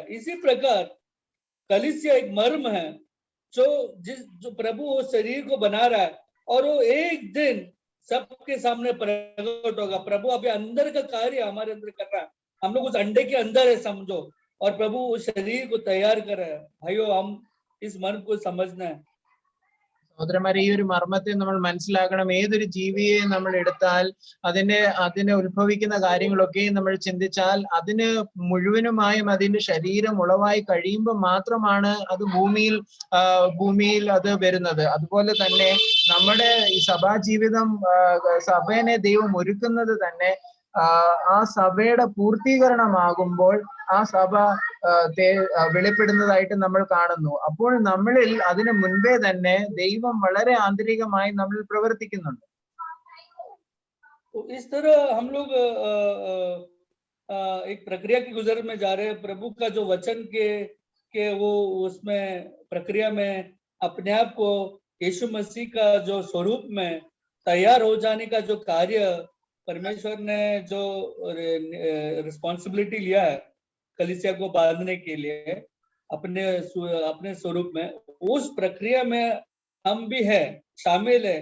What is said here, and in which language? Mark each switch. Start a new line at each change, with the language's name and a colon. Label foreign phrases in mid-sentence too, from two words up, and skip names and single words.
Hindi: इसी प्रकार कलीसिया एक मर्म है जो प्रभु वो शरीर को बना रहा है और वो एक दिन सबके सामने प्रकट होगा। प्रभु अभी अंदर का कार्य हमारे अंदर कर रहा है, हम लोग उस अंडे के अंदर है समझो, और प्रभु उस शरीर को तैयार कर रहा है। भाइयों हम इस मर्म को समझना है।
Malayalam: സഹോദരന്മാരെ, ഈ ഒരു മർമ്മത്തെ നമ്മൾ മനസ്സിലാക്കണം. ഏതൊരു ജീവിയെ നമ്മൾ എടുത്താൽ അതിനെ ഉത്ഭവിക്കുന്ന കാര്യങ്ങളൊക്കെയും നമ്മൾ ചിന്തിച്ചാൽ അതിന് മുഴുവനുമായും അതിന്റെ ശരീരം ഉളവായി കഴിയുമ്പോൾ മാത്രമാണ് അത് ഭൂമിയിൽ അത് വരുന്നത്. അതുപോലെ തന്നെ നമ്മുടെ ഈ സഭാജീവിതം, സഭേനെ ദൈവം ഒരുക്കുന്നത് തന്നെ ആ സഭയുടെ പൂർത്തീകരണമാകുമ്പോൾ ആ സഭ വെളിപ്പെടുന്നതായിട്ട് നമ്മൾ കാണുന്നു. അപ്പോൾ നമ്മളിൽ അതിനു മുൻപേ തന്നെ ദൈവം വളരെ ആന്തരികമായി നമ്മളിൽ പ്രവർത്തിക്കുന്നുണ്ട്.
Hindi: इस तरह हम लोग एक प्रक्रिया की गुजर में जा रहे हैं। प्रभु का जो वचन के वो उसमें प्रक्रिया में अपने आप को यीशु मसीह का जो स्वरूप में तैयार हो जाने का जो कार्य परमेश्वर ने जो रिस्पॉन्सिबिलिटी लिया है कलीसिया को बांधने के लिए अपने स्वरूप में, उस प्रक्रिया में हम भी है शामिल है।